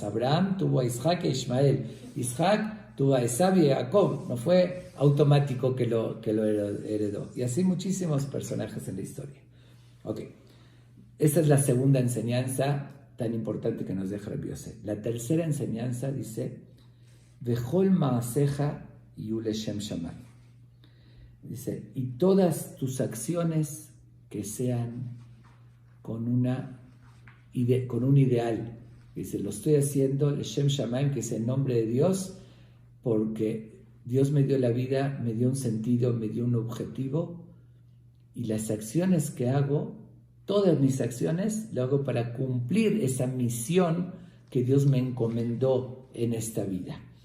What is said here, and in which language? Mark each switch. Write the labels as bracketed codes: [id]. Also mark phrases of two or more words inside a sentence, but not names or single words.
[es] Abraham tuvo a Isaac e Ismael. Isaac tuvo a Esab y a Jacob. No fue automático que lo heredó. Y así muchísimos personajes en la historia. Ok. Esa es la segunda enseñanza tan importante que nos deja Rabbi Yosef. La tercera enseñanza dice, [he] וכל מעשיך יהיו לשם שמים. [es] Dice, y todas tus acciones que sean con un ideal. Dice, lo estoy haciendo, [he] לשם שמים, [es] que es el nombre de Dios, porque Dios me dio la vida, me dio un sentido, me dio un objetivo, y las acciones que hago, todas mis acciones, lo hago para cumplir esa misión que Dios me encomendó en esta vida.